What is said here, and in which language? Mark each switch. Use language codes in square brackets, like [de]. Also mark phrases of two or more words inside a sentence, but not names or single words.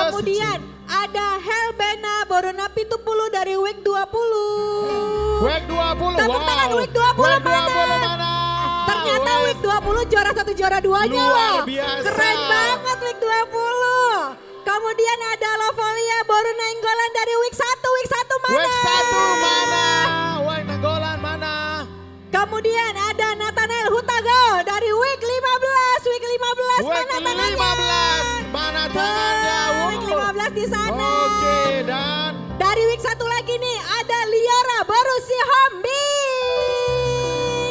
[id] Kemudian ada Helbena Borona Pitupulu dari WEG 20. WEG 20. Tepuk Wow. tangan WEG 20 WEG mana? 20 mana? Ternyata Wes. WEG 20 juara satu juara duanya Luar loh. biasa. Keren banget WEG 20. Kemudian ada Lovolia Baru Nainggolan dari WEG 1. WEG 1 mana? WEG 1 mana? WEG Nanggolan mana? Kemudian ada Nathanael Hutago dari WEG 15. WEG 15 WEG mana tangannya? 15. Mana tangannya? WEG 15 di sana. Oke, dan Dari WEG 1 lagi nih ada Liora baru si Hombing.